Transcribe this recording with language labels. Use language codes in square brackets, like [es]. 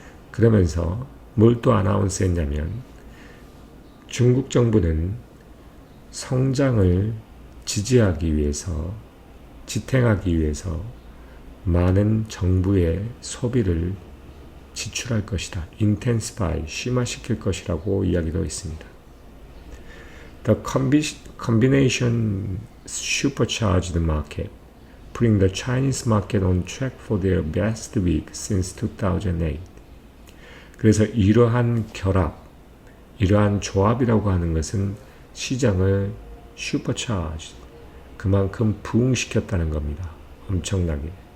[ko] 그러면서 뭘 또 아나운스 했냐면 중국 정부는 성장을 지지하기 위해서, 지탱하기 위해서 많은 정부의 소비를 지출할 것이다. intensify, 심화시킬 것이라고 이야기도 있습니다. [en] The combination supercharged the market, putting the Chinese market on track for their best week since 2008. [ko] 그래서 이러한 결합, 이러한 조합이라고 하는 것은 시장을 슈퍼차지, 그만큼 부흥시켰다는 겁니다. 엄청나게.